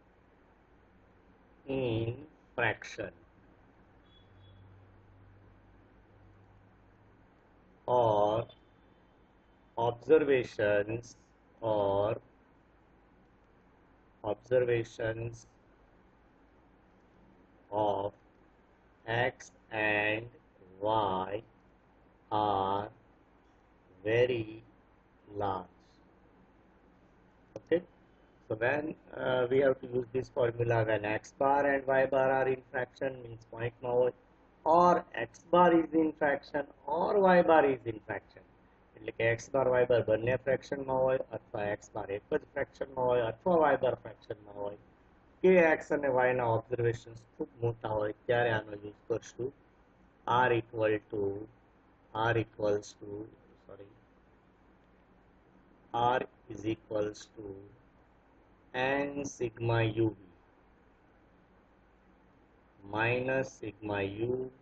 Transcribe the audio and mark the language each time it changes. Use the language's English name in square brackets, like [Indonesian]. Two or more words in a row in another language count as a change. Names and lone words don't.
[English] in fraction or observations of x and y are very large. Okay, so when we have to use this formula when x bar and y bar are in fraction, means point [Gujarati] માં હોય, [English] or x bar is in fraction or y bar is in fraction. [Gujarati] એટલે કે x bar y bar બંને fraction માં હોય, અથવા x bar એક જ fraction માં હોય, અથવા y bar fraction માં હોય, કે x અને y ના observations ખૂબ મોટા હોય, ત્યારે આનો યુઝ કરશું. [English] r equals to r is equals to n sigma uv minus sigma u